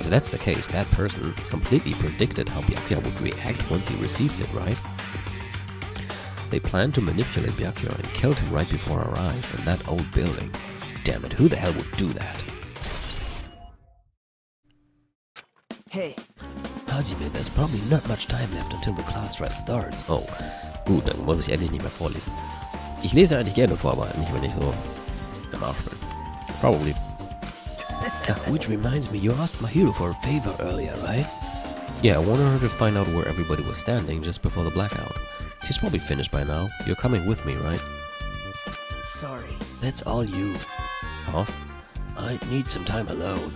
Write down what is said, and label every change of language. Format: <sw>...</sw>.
<en>If that's the case, that person completely predicted how Byakuya would react once he received it, right? They planned to manipulate Byakuya and killed him right before our eyes in that old building. Damn it, who the hell would do that? Hey. Hajime, there's probably not much time left until the class trial starts.</en> <de>Oh, gut, dann muss ich endlich nicht mehr vorlesen. Ich lese eigentlich gerne vor, aber nicht, wenn ich so im Arsch bin.</de> <en>Probably. Which reminds me, you asked Mahiro for a favor earlier, right? Yeah, I wanted her to find out where everybody was standing just before the blackout. She's probably finished by now. You're coming with me, right? Sorry. That's all you. Huh? I need some time alone.</en>